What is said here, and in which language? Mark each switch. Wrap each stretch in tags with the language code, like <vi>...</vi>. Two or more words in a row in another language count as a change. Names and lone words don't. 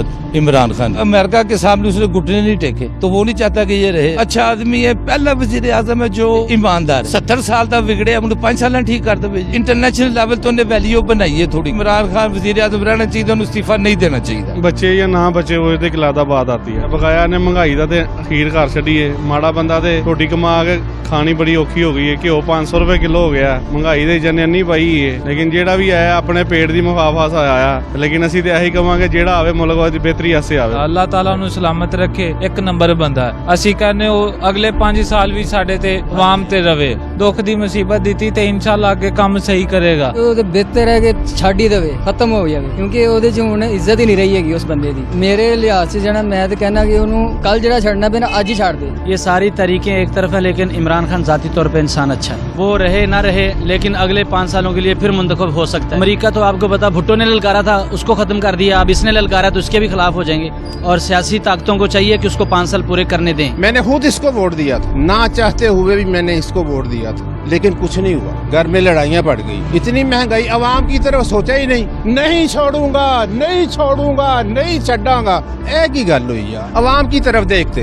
<ur>عمران خان امریکہ کے سامنے اس نے گھٹنے نہیں ٹیکے تو وہ نہیں چاہتا کہ یہ رہے۔ اچھا آدمی ہے، پہلا وزیر اعظم ہے جو ایماندار۔ 70 سال تک بگڑے، ہم نے 5 سال ٹھیک کر دے۔ انٹرنیشنل لیول تو انہیں ویلیو بنائی ہے تھوڑی۔ عمران خان وزیر اعظم رہنا چاہیے، انہوں استعفیٰ نہیں دینا چاہیے۔ بچے یا نہ بچے وہ ایک علیحدہ بات آتی ہے۔</ur> <pa>بقایا نے مہنگائی دا تے اخیر کر چھڈی ہے، ماڑا بندہ تے روٹی کما کے کھانی بڑی اوکھی ہو گئی ہے، گھیو 500 روپے کلو ہو گیا، مہنگائی دے جنانی پائی ہے۔ لیکن جیڑا بھی آیا اپنے پیٹ دی مفافا سے آیا، لیکن اسی تے یہی کہاں گے جیڑا آوے ملک دی بہتری آسے آوے۔ اللہ تعالیٰ نو سلامت رکھے، ایک نمبر بندہ ہے۔ اسی کہنے وہ اگلے 5 سال بھی ساڈے تے عوام تے رہے، ਦੁੱਖ ਦੀ ਮੁਸੀਬਤ ਦਿੱਤੀ ਤੇ ਇਨਸ਼ਾਅੱਲਾ ਅੱਗੇ ਕੰਮ ਸਹੀ ਕਰੇਗਾ। ਉਹ ਤੇ ਬਿਹਤਰ ਹੈ ਕਿ ਛੱਡ ਹੀ ਦੇਵੇ, ਖਤਮ ਹੋ ਜਾਵੇ, ਕਿਉਂਕਿ ਉਹਦੇ 'ਚ ਹੁਣ ਇੱਜ਼ਤ ਹੀ ਨਹੀਂ ਰਹੀ ਹੈਗੀ ਉਸ ਬੰਦੇ ਦੀ। ਮੇਰੇ ਲਿਹਾਜ਼ 'ਚ ਜਿਹੜਾ ਮੈਂ ਤਾਂ ਕਹਿਣਾ ਕਿ ਉਹਨੂੰ ਕੱਲ ਜਿਹੜਾ ਛੱਡਣਾ ਪੈਣਾ ਅੱਜ ਹੀ ਛੱਡ ਦੇ।</pa> <ur>یہ ساری طریقیں ایک طرف ہے لیکن عمران خان ذاتی طور پہ انسان اچھا ہے، وہ رہے نہ رہے لیکن اگلے 5 سالوں کے لیے پھر منتخب ہو سکتا ہے۔ امریکہ تو آپ کو پتا بھٹو نے للکارا تھا، اس کو ختم کر دیا، اب اس نے للکارا تو اس کے بھی خلاف ہو جائیں گے، اور سیاسی طاقتوں کو چاہیے کہ اس کو 5 سال پورے کرنے دیں۔ میں نے خود اس کو ووٹ دیا تھا، نہ چاہتے ہوئے بھی میں نے اس کو ووٹ دیا تھا، لیکن کچھ نہیں ہوا، گھر میں لڑائیاں بڑھ گئی، اتنی مہنگائی، عوام کی طرف سوچا ہی نہیں، نہیں چھوڑوں گا، نہیں چھوڑوں گا،</ur> <pa>نہیں چھڈاں گا،</pa> <ur>ایک ہی گل ہوئی ہے، عوام کی طرف دیکھتے۔</ur>